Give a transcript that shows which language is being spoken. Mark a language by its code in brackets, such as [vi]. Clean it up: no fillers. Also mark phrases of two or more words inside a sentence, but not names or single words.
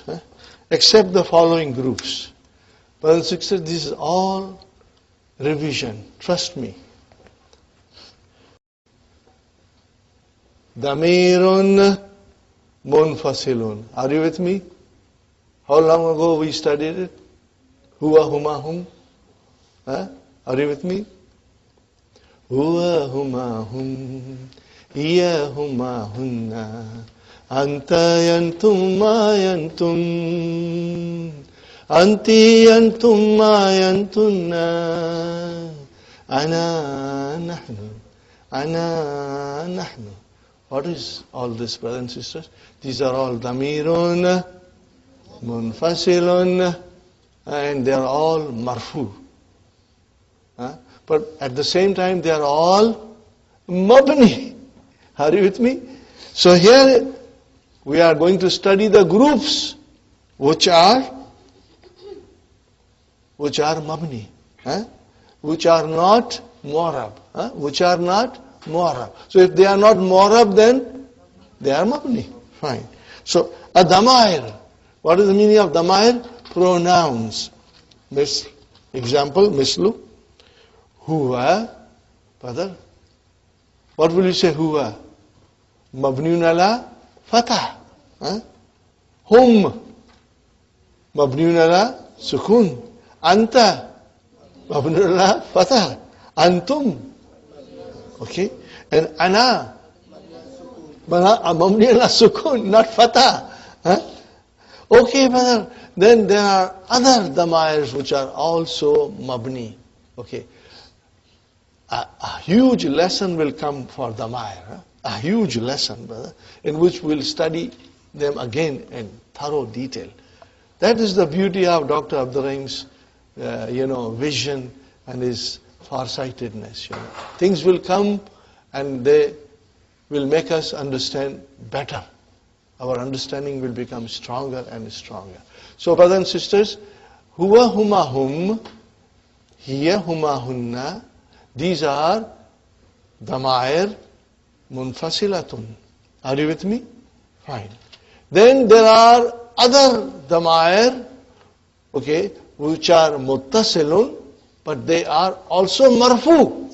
[en] Except the following groups. Brothers and sisters, this is all revision. Trust me. [ar] ضمير منفصل. [en] Are you with me? How long ago we studied it? [ar] هو هما هم. [en] Are you with me? [ar] هو هما هم. هي هما هن. أنت أنتم ما أنتم. أنتِ أنتم ما أنتنّ. أنا نحن. أنا نحن. [en] What is all this, brothers and sisters? These are all [ar] ضمير منفصل, [en] and they are all marfu. But at the same time, they are all mabni. Are you with me? So here we are going to study the groups which are mabni, which are not mu'arab, which are not mu'arab. So if they are not mu'arab, then they are mabni. Fine. So a damair. What is the meaning of damair? Pronouns. Example, mislu. Huwa. Brother. What will you say huwa? [ar] مبني على فتح. هم. مبني على سكون. أنت. مبني على فتح. أنتم. [en] Okay. And [ar] أنا. مبني على سكون, [en] not fatah. Okay, brother. Then there are other damairs which are also mabni. Okay. A huge lesson will come for damair. A huge lesson, brother, in which we'll study them again in thorough detail. That is the beauty of Dr. Abdul Raheem's, vision and his farsightedness. Things will come and they will make us understand better. Our understanding will become stronger and stronger. So, brothers and sisters, [ar] هو هما هم، هي هما هن, [en] these are [ar] ضمائر منفصلة. [en] Are you with me? Fine. Then there are other damair, okay, which are muttasilun, but they are also marfu.